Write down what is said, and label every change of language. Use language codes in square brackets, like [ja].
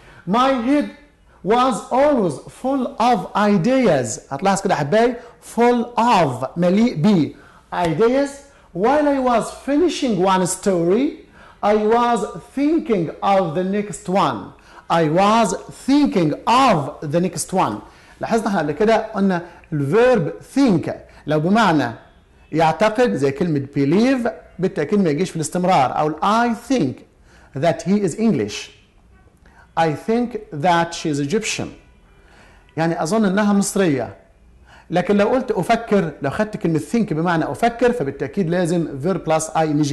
[en] my head was always full of ideas. [ar] هتلاحظ كده يا حبايبي [en] full of، مليء ب ideas. While I was finishing one story, I was thinking of the next one. I was thinking of the next one. [ar] لاحظنا احنا قبل كده قلنا الفيرب think لو بمعنى يعتقد زي كلمة believe بالتأكيد ما يجيش في الاستمرار. [en] أو I think that he is English. I think that she is Egyptian. [ar] يعني أظن أنها مصرية. لكن لو قلت أفكر، لو خدت كلمة think بمعنى أفكر فبالتأكيد لازم [en] verb plus ing.